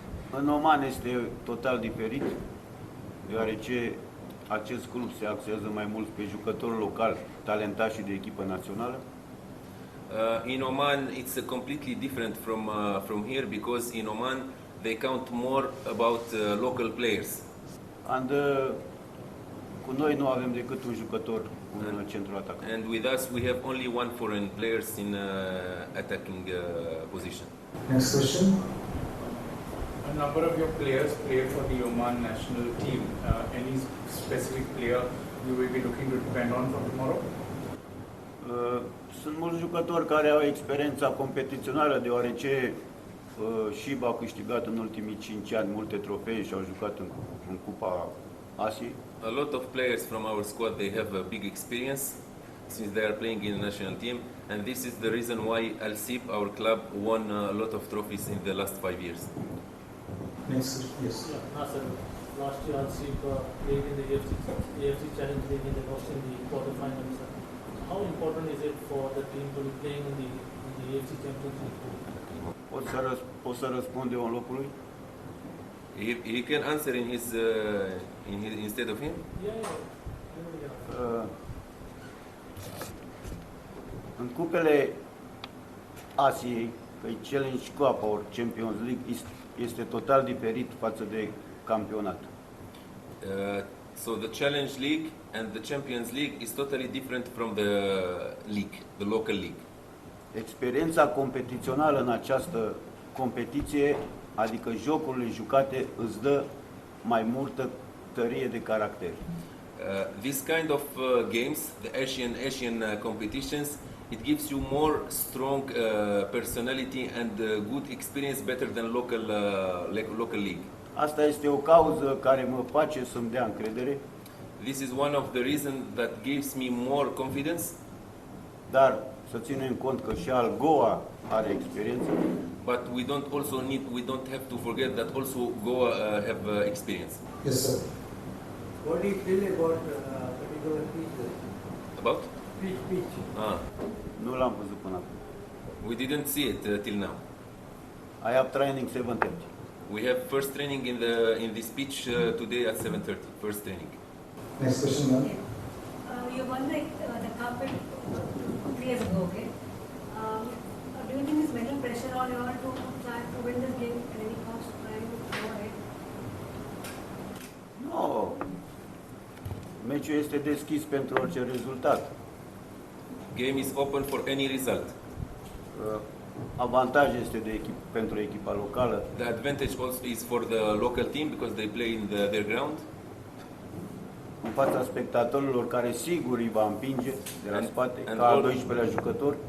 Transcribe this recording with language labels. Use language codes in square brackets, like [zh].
[ro] În Oman este total diferit, deoarece acest club se axează mai mult pe jucători locali, talentați și de echipă națională. [en] In Oman, it's completely different from here because in Oman they count more about local players. [ro] And, cu noi nu avem decât un jucător în centrul atacului. [en] And with us, we have only 1 foreign players in attacking position. Next question. A number of your players play for the Oman national team. Any specific player you will be looking to depend on for tomorrow? [ro] Sunt mulți jucători care au experiența competițională, deoarece Shib a câștigat în ultimii 5 ani multe trofee și au jucat în Cupa Asiei. [en] A lot of players from our squad, they have a big experience since they are playing in the national team, and this is the reason why Al Sip, our club, won a lot of trophies in the last 5 years. Next question, yes. Yeah, Nasser, last year Al-Sip played in the AFC Challenge League and they lost in the quarterfinals. How important is it for the team to be playing in the AFC Champions League? [ro] Pot să răspund eu în locul lui? [en] He can answer in his instead of him. Yeah. [ro] În cupele Asiei, că e Challenge Cup ori Champions League, este total diferit față de campionat. [en] So the Challenge League and the Champions League is totally different from the league, the local league. [ro] Experiența competițională în această competiție, adică jocurile jucate, îți dă mai multă tărie de caracter. [en] This kind of games, the Asian competitions, it gives you more strong personality and good experience better than local league. [ro] Asta este o cauză care mă face să-mi dea încredere, [en] This is one of the reasons that gives me more confidence. [ro] dar să ținem cont că și al Goa are experiență. [en] But we don't have to forget that also Goa have experience. Yes, sir. What do you feel about particular pitches? About? Pitch. [ro] Nu l-am văzut până acum. [en] We didn't see it till now. I have training 7:30. We have first training in this pitch today at 7:30. First training. Next question, ma'am. You won the cup 3 years ago, okay? Do you think there's mental pressure on you all to try to win this game at any cost? Trying to go ahead? No. [ro] Meciul este deschis pentru orice rezultat. [en] Game is open for any result. [ro] Avantaj este pentru echipa locală. [en] The advantage also is for the local team because they play in their ground. [ro] În fața spectatorilor care sigur îi va împinge de la spate, ca al 12-lea jucător.